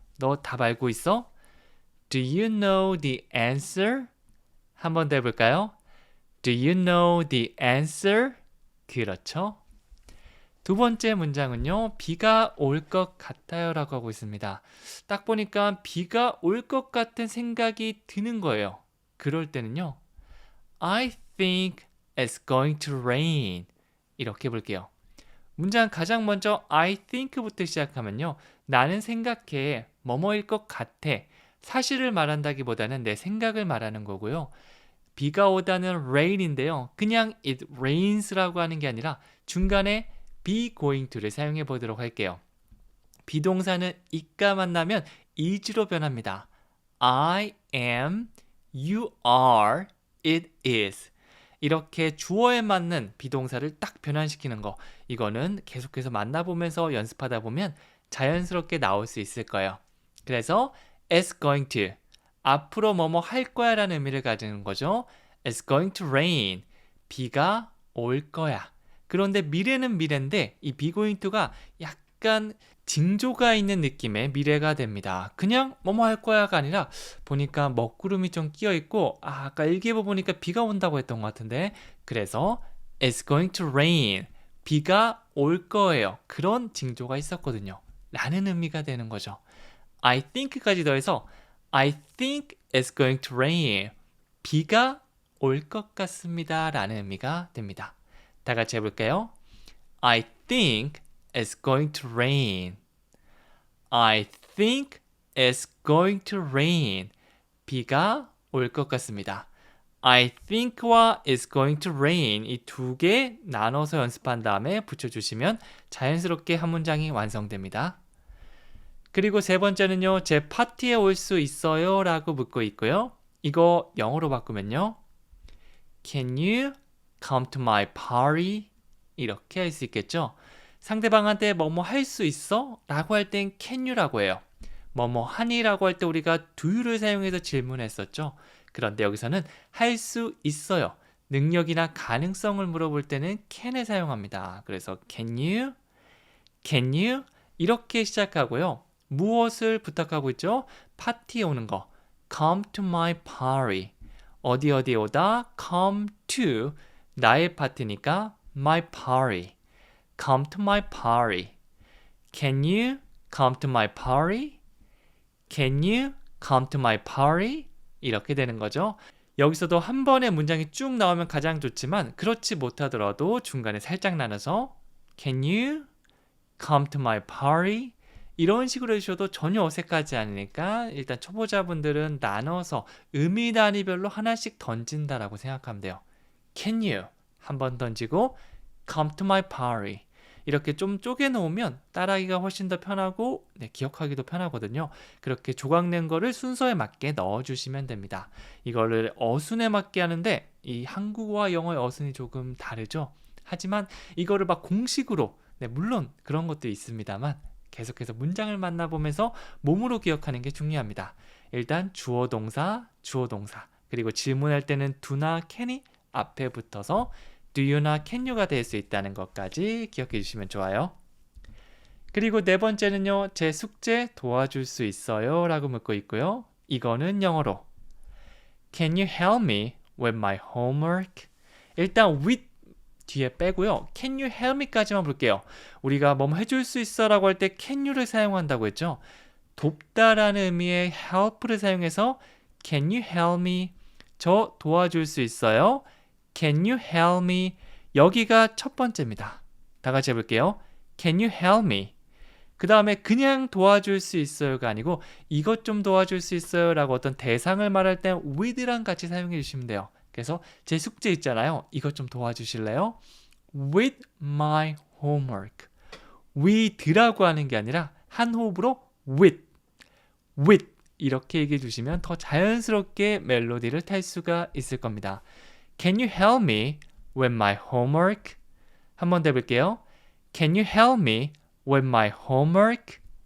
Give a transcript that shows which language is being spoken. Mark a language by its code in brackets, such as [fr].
[ko] 너 답 알고 있어? [en] Do you know the answer? [ko] 한 번 더 해볼까요? [en] Do you know the answer? 그렇죠. [ko] 두 번째 문장은요. 비가 올 것 같아요 라고 하고 있습니다. 딱 보니까 비가 올 것 같은 생각이 드는 거예요. 그럴 때는요. [en] I think it's going to rain. [ko] 이렇게 볼게요. 문장 가장 먼저 I think부터 시작하면요. 나는 생각해 뭐뭐일 것 같아. 사실을 말한다기보다는 내 생각을 말하는 거고요. 비가 오다는 rain인데요. 그냥 it rains라고 하는 게 아니라 중간에 be going to를 사용해 보도록 할게요. 비동사는 it가 만나면 is로 변합니다. [en] I am, you are, it is. [ko] 이렇게 주어에 맞는 비동사를 딱 변환시키는 거. 이거는 계속해서 만나보면서 연습하다 보면 자연스럽게 나올 수 있을 거예요. [en] 그래서 it's going to. [ko] 앞으로 뭐뭐 할 거야 라는 의미를 가지는 거죠. [en] It's going to rain. [ko] 비가 올 거야. 그런데 미래는 미래인데 이 be going to가 약간 징조가 있는 느낌의 미래가 됩니다. 그냥 뭐뭐 할 거야가 아니라 보니까 먹구름이 좀 끼어 있고 아까 일기예보 보니까 비가 온다고 했던 것 같은데 그래서 [en] It's going to rain. [ko] 비가 올 거예요. 그런 징조가 있었거든요. 라는 의미가 되는 거죠. [en] I think까지 더해서 I think it's going to rain. [ko] 비가 올 것 같습니다. 라는 의미가 됩니다. 다 같이 해볼까요? [en] I think it's going to rain. I think it's going to rain. [ko] 비가 올 것 같습니다. I think와 is going to rain 이 두 개 나눠서 연습한 다음에 붙여주시면 자연스럽게 한 문장이 완성됩니다. 그리고 세 번째는요. 제 파티에 올 수 있어요? 라고 묻고 있고요. 이거 영어로 바꾸면요. [en] Can you come to my party? [ko] 이렇게 할 수 있겠죠. 상대방한테 뭐뭐 할 수 있어? 라고 할 땐 can you라고 해요. 뭐뭐 하니? 라고 할 때 우리가 do you를 사용해서 질문했었죠. 그런데 여기서는 할 수 있어요. 능력이나 가능성을 물어볼 때는 can을 사용합니다. [en] 그래서 can you? Can you? [ko] 이렇게 시작하고요. 무엇을 부탁하고 있죠? 파티에 오는 거. [en] Come to my party. [ko] 어디에 오다? Come to. 나의 파티니까 my party. [en] Come to my party. Can you come to my party? Can you come to my party? [ko] 이렇게 되는 거죠. 여기서도 한 번에 문장이 쭉 나오면 가장 좋지만 그렇지 못하더라도 중간에 살짝 나눠서 [en] Can you come to my party? [ko] 이런 식으로 해주셔도 전혀 어색하지 않으니까 일단 초보자분들은 나눠서 의미 단위별로 하나씩 던진다라고 생각하면 돼요. [en] Can you? [ko] 한 번 던지고 [en] come to my party. [ko] 이렇게 좀 쪼개놓으면 따라하기가 훨씬 더 편하고 기억하기도 편하거든요. 그렇게 조각낸 거를 순서에 맞게 넣어주시면 됩니다. 이거를 어순에 맞게 하는데 이 한국어와 영어의 어순이 조금 다르죠. 하지만 이거를 막 공식으로 물론 그런 것도 있습니다만 계속해서 문장을 만나보면서 몸으로 기억하는 게 중요합니다. 일단 주어 동사 그리고 질문할 때는 do나 can이 앞에 붙어서 do you나 can you가 될 수 있다는 것까지 기억해 주시면 좋아요. 그리고 네 번째는요. 제 숙제 도와줄 수 있어요? 라고 묻고 있고요. 이거는 영어로 [en] Can you help me with my homework? [ko] 일단 with 뒤에 빼고요. [en] Can you help me까지만 볼게요. [ko] 우리가 뭐 해줄 수 있어 라고 할 때 can you를 사용한다고 했죠. 돕다라는 의미의 help를 사용해서 [en] Can you help me? [ko] 저 도와줄 수 있어요? [en] Can you help me? [ko] 여기가 첫 번째입니다. 다 같이 해볼게요. [en] Can you help me? [ko] 그 다음에 그냥 도와줄 수 있어요가 아니고 이것 좀 도와줄 수 있어요 라고 어떤 대상을 말할 때 with랑 같이 사용해 주시면 돼요. 그래서 제 숙제 있잖아요. 이것 좀 도와주실래요? [en] With my homework. [ko] with라고 하는 게 아니라 한 호흡으로 with 이렇게 얘기해 주시면 더 자연스럽게 멜로디를 탈 수가 있을 겁니다. [en] Can you help me with my homework? [ko] 한 번 더 해볼게요. [en] Can you help me with my homework?